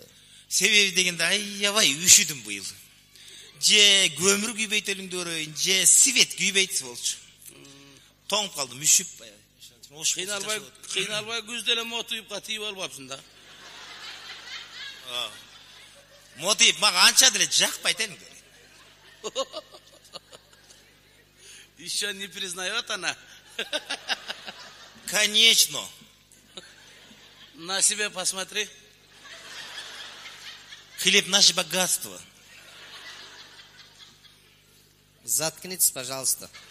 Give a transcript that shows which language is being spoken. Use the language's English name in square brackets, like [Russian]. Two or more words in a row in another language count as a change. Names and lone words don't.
[Kyrgyz] Себеби дегенде аябай үшүдүм быйыл. Же көмүр күйбөйт элиңдөрөйүн, же свет күйбөйт болчу. Тоңуп калдым, үшүп. Кыйналбай күздө эле мотуйупка тийип албапсың да. Мотуйуп мага анча деле жакпайт элиңдер. [Russian] Еще не признает она. Конечно. На себя посмотри. Хлеб наше богатство. Заткнитесь, пожалуйста.